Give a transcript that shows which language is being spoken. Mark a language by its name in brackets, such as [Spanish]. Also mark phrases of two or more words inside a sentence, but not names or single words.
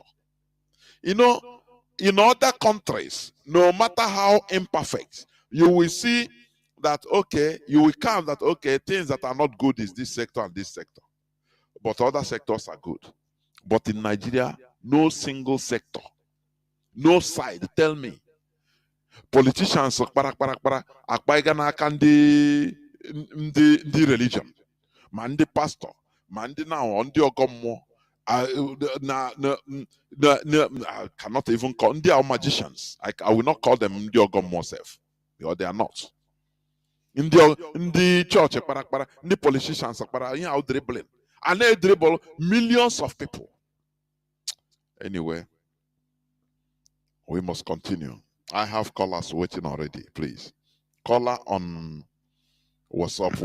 [English] You know, in other countries, no matter how imperfect, you will see that, okay, you will count that, okay, things that are not good is this sector and this sector. But other sectors are good. But in Nigeria, no single sector, no side. Tell me. Politicians [Igbo] akpaiga n'aka ndị religion, ma ndị pastor, ma ndị now ndị ọgọ mmụọ, [English] I cannot even call them. They are magicians. I will not call them [Igbo] ndị ọgọ mmụọ [English] self, because they are not. In the church, the politicians are dribbling, and they dribble millions of people. Anyway, we must continue. I have callers waiting already. Please, caller on WhatsApp.